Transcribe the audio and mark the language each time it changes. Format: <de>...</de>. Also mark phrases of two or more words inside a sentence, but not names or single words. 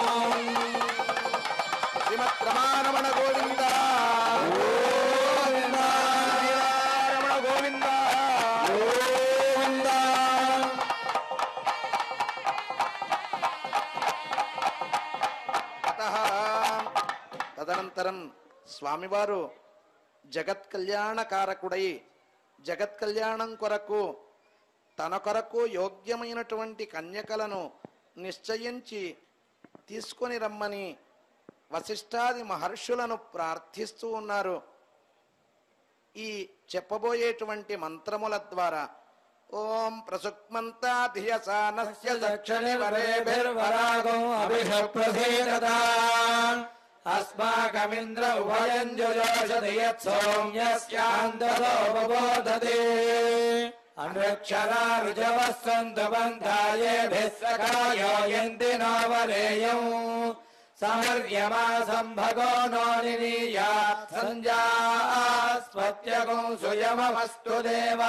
<sa>श्रीमद्रमारमण गोविंद रमण गोविंद अतः</sa> <te>తదనంతరం స్వామివారు జగత్ కల్యాణకారకుడై జగత్ కల్యాణం కొరకు తన కొరకు యోగ్యమైనటువంటి కన్యకలను నిశ్చయించి తీసుకొని రమ్మని వశిష్ఠాది మహర్షులను ప్రార్థిస్తూ ఉన్నారు. ఈ చెప్పబోయేటువంటి మంత్రముల ద్వారా</te> <sa>ఓం ప్రసుక్మంతా ధియసానస్య దక్షిణే వరేభిర్వరాగో అభిషప్రసీదతా अस्माकमिन्द्र उभयं जुजोषति यत्सौम्यस्यान्ततोपबोधते अन्वक्षरा ऋजवः सन्तु बन्धायेभिः सखायो यन्ति नो वरेयम् समर्यमासं भगो नो निनीयात् सञ्जास्पत्यगुं सुयममस्तु देवा</sa>